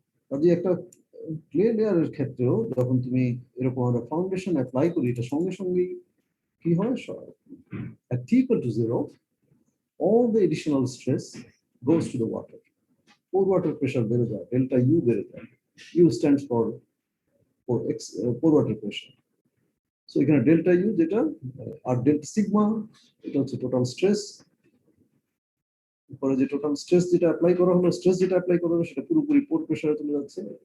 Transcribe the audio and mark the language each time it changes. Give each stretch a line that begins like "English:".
Bangla: কাজে একটা ক্লে লেয়ারের ক্ষেত্রেও যখন তুমি এরকম একটা ফাউন্ডেশন অ্যাপ্লাই করি, এটা সঙ্গে সঙ্গেই কি হয়,
English: at t equal to 0, all the additional stress goes to the water. Pour water pressure
Bangla: বেড়ে যায়,
English: delta u বেড়ে যায়, u stands for pour water pressure.
Bangla: So এখানে delta u যেটা, আর delta sigma এটা হচ্ছে টোটাল স্ট্রেস, পরে যে টোটাল স্ট্রেস যেটা অ্যাপ্লাই করা হলো, সেটা পুরোপুরি পোর প্রেসারে চলে যাচ্ছে।